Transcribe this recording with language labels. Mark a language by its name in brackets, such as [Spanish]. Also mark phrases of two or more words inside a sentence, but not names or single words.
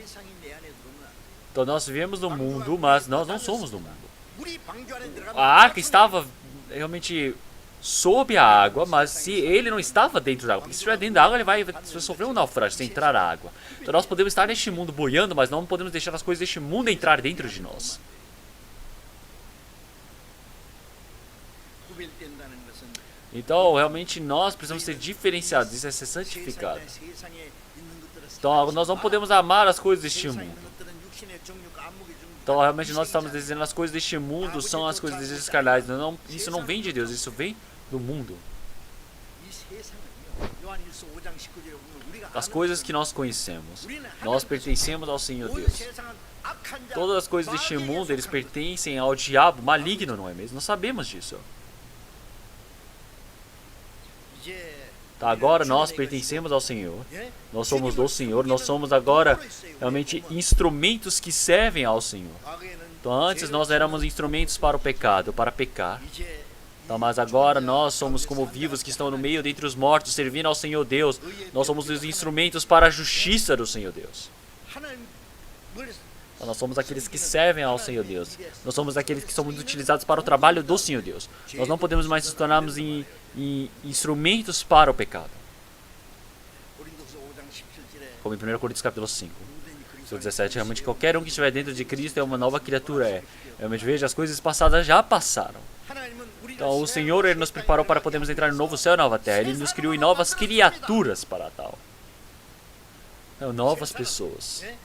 [Portuguese] Então nós vivemos no mundo, mas nós não somos do mundo. A arca estava realmente sob a água, mas se ele não estava dentro da água, porque se estiver dentro da água ele vai sofrer um naufrágio se entrar a água. Então nós podemos estar neste mundo boiando, mas não podemos deixar as coisas deste mundo entrar dentro de nós. [Korean] 구별된다는 것은 [Portuguese] Então realmente nós precisamos ser diferenciados, isso é ser santificado. [Korean] 세상에 있는 것들을 [Portuguese] Então nós não podemos amar as coisas deste [Korean] 세상에 [Portuguese] mundo. [Korean] 있는 것들은 육신의 정욕과 안목의 정욕. [Portuguese] Então realmente nós estamos dizendo as coisas deste mundo são as coisas desejos carnais. Isso não vem de Deus, isso vem do mundo. [Korean] 이 세상은요. 요한일서 5장 19절에 보면 우리가 [Portuguese] As coisas que nós conhecemos, nós pertencemos ao Senhor [Korean] 온 [Portuguese] Deus. [Korean] 세상은 악한 자, [Portuguese] Todas as coisas deste [Korean] 마귀에게 [Portuguese] mundo, eles [Korean] 속한 [Portuguese] pertencem ao diabo maligno, não é mesmo? Nós sabemos disso. [Korean] 이제 [Portuguese] Tá, agora nós pertencemos ao Senhor. Nós somos do Senhor. Nós somos agora realmente instrumentos que servem ao Senhor. Então antes nós éramos instrumentos para o pecado, para pecar. [Korean] 이제 [Portuguese] Então, mas agora nós somos como vivos que estão no meio dentre os mortos, servindo ao Senhor Deus. Nós somos os instrumentos para a justiça do Senhor Deus. [Korean] 하나님을 [Portuguese] Então, nós somos aqueles que servem ao Senhor Deus. Nós somos aqueles que somos utilizados para o trabalho do Senhor Deus. Nós não podemos mais nos tornarmos em instrumentos para o pecado. [Korean] 고린도서 5장 17절에 [Portuguese] Como em 1 Coríntios capítulo 5. Versículo 17, realmente qualquer um que estiver dentro de Cristo é uma nova criatura. Realmente veja, as coisas passadas já passaram. Então o Senhor ele nos preparou para podermos entrar no novo céu e nova terra. Ele nos criou em novas criaturas para tal. Então, novas pessoas.